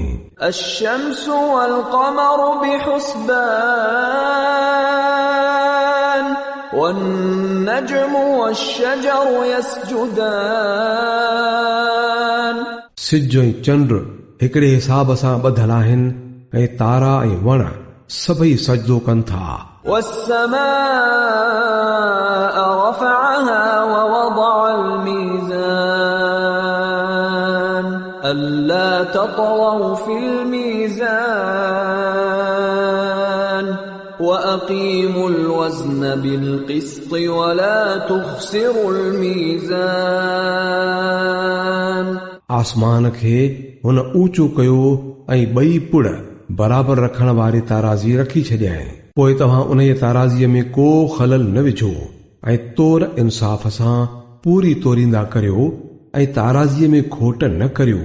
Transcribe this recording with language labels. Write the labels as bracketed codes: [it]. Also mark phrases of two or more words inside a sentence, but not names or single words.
[ar] الشمس والقمر بحسبان والنجم والشجر يسجدان. [sd] सिज ऐं चंड हिकिड़े हिसाब सां ॿधल आहिनि ऐं तारा ऐं वण सभई सजदो कनि था। [ar] والسماء رفعها ووضع الميزان ألا تطغوا في الميزان وأقيموا الوزن بالقسط ولا تخسروا الميزان. [sd] आसमान खे हुन ऊंचो कयो ऐं ॿई पुड़ बराबर रखण वारी ताराज़ी रखी छॾियईं। पोइ तव्हां उन ताराज़ीअ में को ख़लल न विझो ऐं तोर इंसाफ़ सां पूरी तोरींदा करियो ऐं ताराज़ीअ में खोट न करियो।